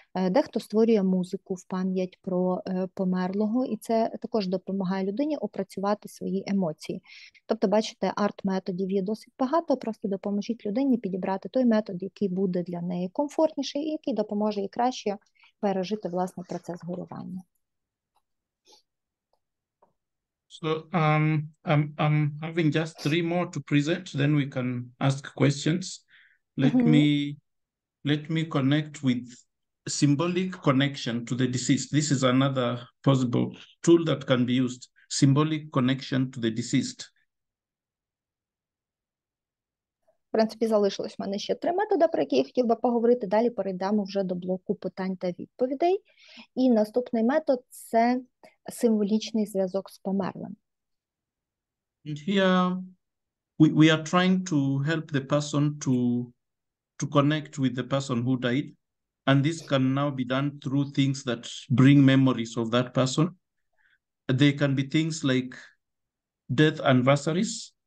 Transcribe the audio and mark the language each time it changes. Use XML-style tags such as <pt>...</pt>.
<uk>Дехто створює музику в пам'ять про померлого, і це також допомагає людині опрацювати свої емоції. Тобто, бачите, арт-методів є досить багато, просто допоможіть людині підібрати той метод, який буде для неї комфортніший і який допоможе їй краще пережити, власне, процес горювання.</uk> <en>So I'm having just 3 more to present, then we can ask questions. Let me connect with symbolic connection to the deceased. This is another possible tool that can be used. Symbolic connection to the deceased.</en> <uk>В принципі, залишилось в мене ще 3 методи, про які я хотів би поговорити. Далі перейдемо вже до блоку питань та відповідей. І наступний метод – це символічний зв'язок з померлим.</uk> <en>And here we are trying to help the person to connect with the person who died. And this can now be done through things that bring memories of that person. They can be things like death anniversaries.</en>